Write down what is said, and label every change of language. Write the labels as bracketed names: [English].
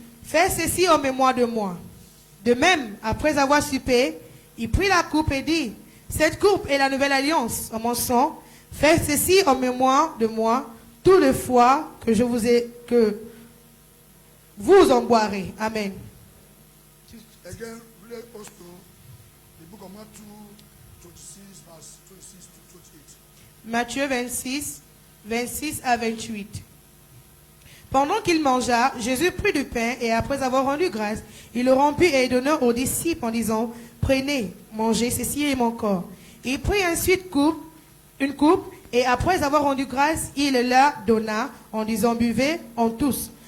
[French] Faites ceci en mémoire de moi. De même, après avoir soupé, il prit la coupe et dit, cette coupe est la nouvelle alliance en mon sang. Faites ceci en mémoire de moi, toutes les fois que vous en boirez. Amen. [English] Again, read also the book of Matthew 26, verse 26 to 28. [French] Matthieu 26, 26 à 28. Pendant qu'il mangea, Jésus prit du pain et après avoir rendu grâce, il le rompit et donna aux disciples en disant, prenez, mangez, ceci est mon corps. Il prit ensuite une coupe et après avoir rendu grâce, il la donna en disant, buvez en tous.